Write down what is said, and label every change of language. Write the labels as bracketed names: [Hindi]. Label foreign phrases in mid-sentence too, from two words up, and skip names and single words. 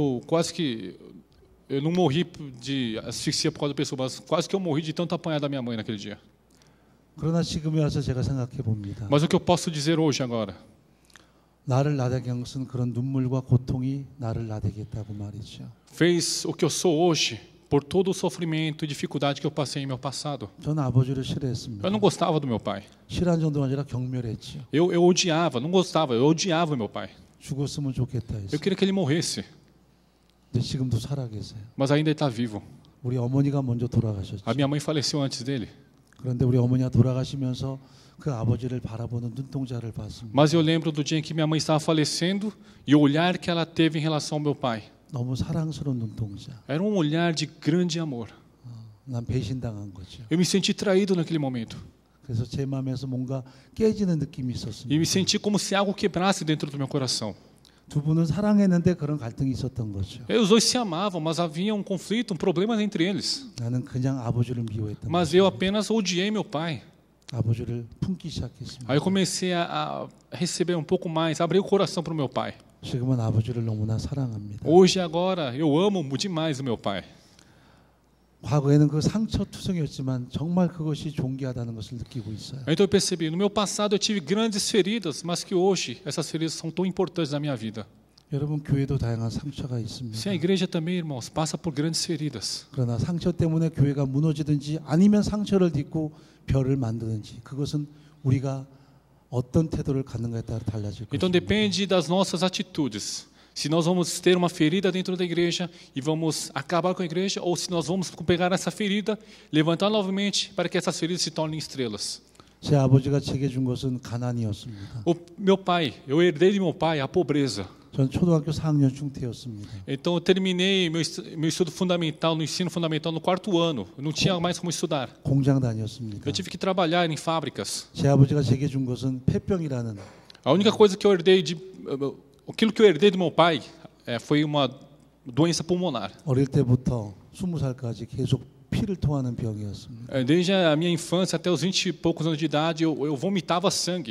[Portuguese] Eu não morri de asfixia por causa da pessoa, mas quase que eu morri de tanto apanhar da minha mãe naquele dia. [Korean] 그러나 지금에 와서 제가 생각해 봅니다. [Portuguese] Mas o que eu posso dizer hoje agora? [Korean] 나를 나대게 한 것은 그런 눈물과 고통이 나를 나대게 했다고 말이죠. [Portuguese] Fez o que eu sou hoje por todo o sofrimento e dificuldade que eu passei em meu passado. [Korean] 저는 아버지를 싫어했습니다. [Portuguese] Eu não gostava do meu pai. [Korean] 싫어한 정도가 아니라 경멸했죠. [Portuguese] Eu odiava, não gostava, eu odiava meu pai. [Korean] 죽었으면 좋겠다 [Portuguese] Eu [Korean] 했어요. [Portuguese] queria que ele morresse, [Korean] 근데 지금도 살아 계세요. [Portuguese] mas ainda ele está vivo. [Korean] 우리 어머니가 먼저 돌아가셨죠. [Portuguese] A minha mãe faleceu antes dele. [Korean] 그런데 우리 어머니가 돌아가시면서 그 아버지를 바라보는 눈동자를 봤습니다. [Portuguese] Mas eu lembro do dia em que minha mãe estava falecendo e o olhar que ela teve em relação ao meu pai. [Korean] 너무 사랑스러운 눈동자. [Portuguese] Era um olhar de grande amor. [Korean] 난 배신당한 거죠. [Portuguese] Eu me senti traído naquele momento. [Korean] 그래서 제 마음에서 뭔가 깨지는 느낌이 있었습니다. [Portuguese] E me senti como se algo quebrasse dentro do meu coração. [Korean] 두 분은 사랑했는데 그런 갈등이 있었던 거죠. [Portuguese] Os dois se amavam, mas havia um conflito, um problema entre eles. [Korean] 나는 그냥 아버지를 미워했던 [Portuguese] Mas [Korean] 거죠. [Portuguese] eu apenas odiei meu pai. [Korean] 아버지를 품기 시작했습니다. [Portuguese] Aí eu comecei a receber um pouco mais, abrir o coração para o meu pai. [Korean] 지금은 아버지를 너무나 사랑합니다. [Portuguese] Hoje, agora, eu amo demais o meu pai. [Korean] 과거에는 그 상처투성이었지만 정말 그것이 존귀하다는 것을 느끼고 있어요. [Portuguese] Então eu percebi, no meu passado eu tive grandes feridas, mas que hoje essas feridas são tão importantes na minha vida. [Korean] 여러분 교회도 다양한 상처가 있습니다. [Portuguese] Se a igreja também, irmãos, passa por grandes feridas. [Korean] 그러나 상처 때문에 교회가 무너지든지 아니면 상처를 딛고 별을 만드든지 그것은 우리가 어떤 태도를 갖는가에 따라 달라질 [Portuguese] Então [Korean] 것입니다. [Portuguese] depende das nossas atitudes. Se nós vamos ter uma ferida dentro da igreja e vamos acabar com a igreja, ou se nós vamos pegar essa ferida, levantar novamente para que essas feridas se tornem estrelas. [Korean] 제 아버지가 제게 준 것은 가난이었습니다. [Portuguese] O meu pai, eu herdei de meu pai a pobreza. [Korean] 전 초등학교 4학년 중퇴였습니다. [Portuguese] Então eu terminei meu estudo fundamental, no ensino fundamental no 4º ano. Eu não tinha mais como estudar. [Korean] 공장 다녔습니다. [Portuguese] Eu tive que trabalhar em fábricas. [Korean] 제 아버지가 제게 준 것은 폐병이라는 [Portuguese] A única coisa que eu herdei aquilo que eu herdei do meu pai foi uma doença pulmonar. [Korean] 어릴 때부터 20살까지 계속 피를 토하는 병이었습니다. [Portuguese] Desde a minha infância até os 20 e poucos anos de idade, eu vomitava sangue.